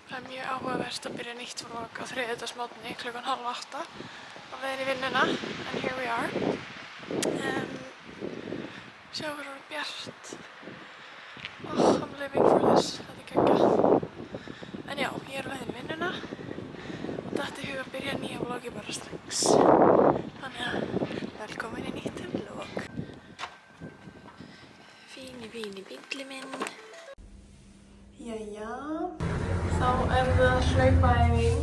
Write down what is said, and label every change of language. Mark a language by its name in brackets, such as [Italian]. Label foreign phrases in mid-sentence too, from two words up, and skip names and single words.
[Icelandic] mjög áhugavert að byrja nýtt vlog á þriðjudagsmorgni klukkan 7:30 á leiðinni í vinnuna, en [English] here we are. [Icelandic] Sjá hvað er bjart. [English] Oh, I'm living for this. [Icelandic] Þetta er geggjað. En já, ég er á leiðinni í vinnuna og datt í hug að byrja nýja vlogi bara strax. Þannig að velkomin í nýtt vlog. Fíni bílli minn. Jæja, þá er það hlaupaæfing.